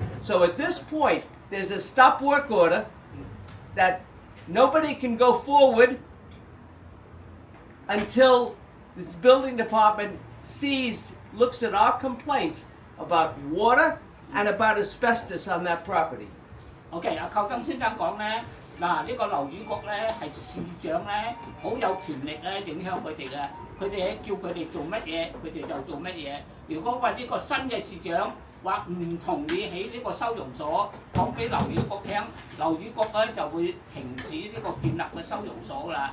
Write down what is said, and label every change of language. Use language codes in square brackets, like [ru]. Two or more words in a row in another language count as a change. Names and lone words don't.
[en] So at this point, there's a stop work order that nobody can go forward until the building department looks at our complaints about water and about asbestos on that property. [yue] OK， 阿寇登先生講咧，嗱呢個樓宇局咧係市長咧，好有權力咧影響佢哋嘅，佢哋叫佢哋做乜嘢，佢哋就做乜嘢。如果話呢個新嘅市長話唔同意起呢個收容所，講俾樓宇局聽，樓宇局咧就會停止呢個建立嘅收容所啦。